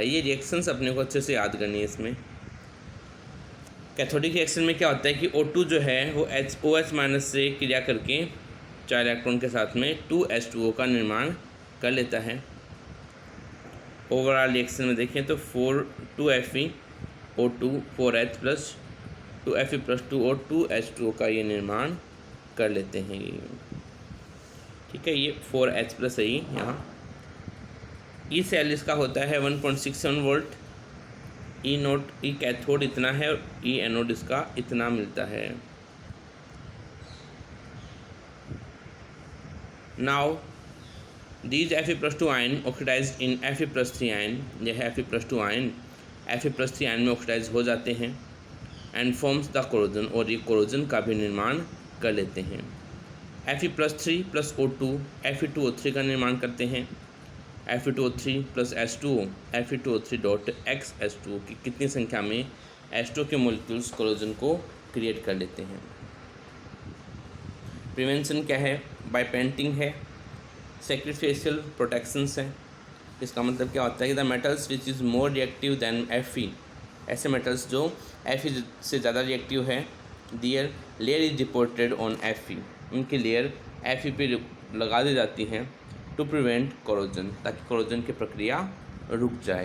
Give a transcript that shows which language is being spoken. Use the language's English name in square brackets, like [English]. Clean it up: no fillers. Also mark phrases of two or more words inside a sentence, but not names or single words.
[Hindi] ये रिएक्शंस अपने को अच्छे से याद करनी है इसमें। [English] cathodic reaction [Hindi] में क्या होता है कि O2 जो है वो OH- से क्रिया करके 4 इलेक्ट्रॉन के साथ में 2H2O का निर्माण कर लेता है। [English] overall reaction [Hindi] में देखें तो 2Fe O2 4H + 2Fe+2 और 2H2O का ये निर्माण कर लेते हैं ये। ठीक है, ये 4H+ है ये यहाँ। [English] E cell [Hindi] इसका होता है 1.67 वोल्ट, [English] E cathode [Hindi] इतना है और [English] E anode [Hindi] इसका इतना मिलता है। [English] now these Fe+2 ion oxidised in Fe+3 ion, [Hindi] यह Fe+2 आयन Fe+3 आयन में ऑक्सीडाइज हो जाते हैं [English] and forms the corrosion, [Hindi] और ये कोरोजन का भी निर्माण कर लेते हैं। Fe+3 + O2 Fe2O3 का निर्माण करते हैं। Fe2O3 + H2O Fe2O3.X H2O की कितनी संख्या में H2O के मोलिक्यूल्स कोरोजन को क्रिएट कर लेते हैं। प्रिवेंशन क्या है, [English] by painting [Hindi] है, [English] sacrificial protections [Hindi] हैं। इसका मतलब क्या होता है कि [English] the metals which is more reactive than Fe, [Hindi] ऐसे मेटल्स जो Fe से ज़्यादा रिएक्टिव है, [English] their layer is deported on Fe, [Hindi] उनकी लेयर Fe पे लगा दी जाती हैं [English] to prevent corrosion, [Hindi] ताकि कोरोजन की प्रक्रिया रुक जाए।